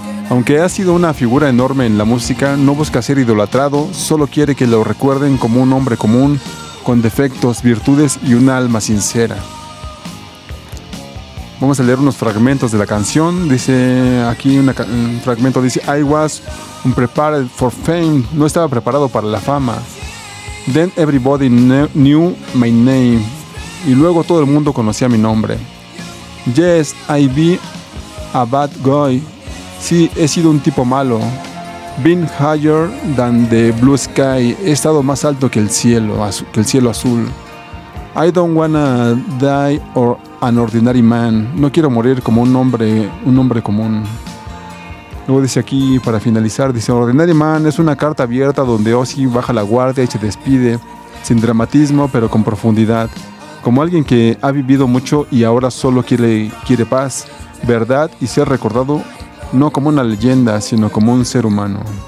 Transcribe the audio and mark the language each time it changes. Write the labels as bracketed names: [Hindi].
[Spanish] Aunque ha sido una figura enorme en la música, no busca ser idolatrado, solo quiere que lo recuerden como un hombre común, con defectos, virtudes y un alma sincera. Vamos a leer unos fragmentos de la canción. Dice aquí un fragmento, dice: [English] I was unprepared for fame. [Spanish] No estaba preparado para la fama. [English] Then everybody knew my name. [Spanish] Y luego todo el mundo conocía mi nombre. [English] Yes, I be a bad guy. [Spanish] Sí, he sido un tipo malo. [English] Been higher than the blue sky. [Spanish] He estado más alto que el cielo azul. [English] I don't wanna die or an ordinary man. [Spanish] No quiero morir como un hombre común. Luego dice aquí, para finalizar, dice: Ordinary Man es una carta abierta donde Ozzy baja la guardia y se despide, sin dramatismo pero con profundidad, como alguien que ha vivido mucho y ahora solo quiere paz, verdad y ser recordado no como una leyenda, sino como un ser humano.